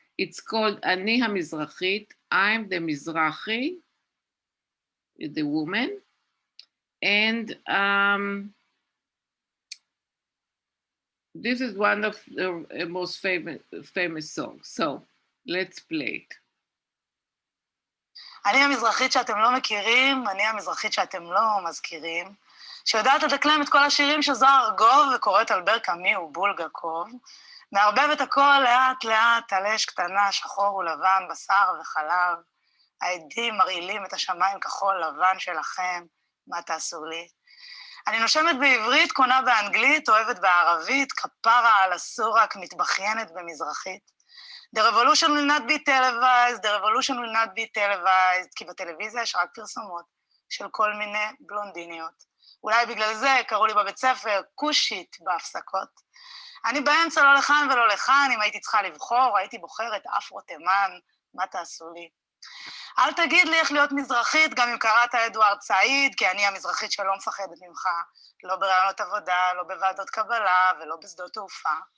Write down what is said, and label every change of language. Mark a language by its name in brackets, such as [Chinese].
[English] It's called Ani HaMizrachit. I'm the Mizrahi, the woman, and this is one of the most famous songs. So let's play it. [Hebrew] אני המזרחית שאתם לא מכירים, אני המזרחית שאתם לא מזכירים, שיודעת לדקלם את כל השירים של זוהר ארגוב וקוראת על בר קאמי ובולגקוב, מערבבת הכל לאט לאט על אש קטנה, שחור ולבן, בשר וחלב, העדים מרעילים את השמיים כחול לבן שלכם, מה תעשו לי? אני נושמת בעברית, קונה באנגלית, אוהבת בערבית, כפרה על הסורק, מתבחיינת במזרחית. [English] The revolution will not be televised, the revolution will not be televised, [Hebrew] כי בטלוויזיה יש רק פרסומות של כל מיני בלונדיניות. אולי בגלל זה קראו לי בבית ספר קושית בהפסקות. אני באמצע לא לכאן ולא לכאן, אם הייתי צריכה לבחור, הייתי בוחרת אפרו תימן, מה תעשו לי? אל תגיד לי איך להיות מזרחית, גם אם קראת אדוארד סעיד, כי אני המזרחית שלא מפחדת ממך, לא ברעיונות עבודה, לא בוועדות קבלה ולא בשדות תעופה.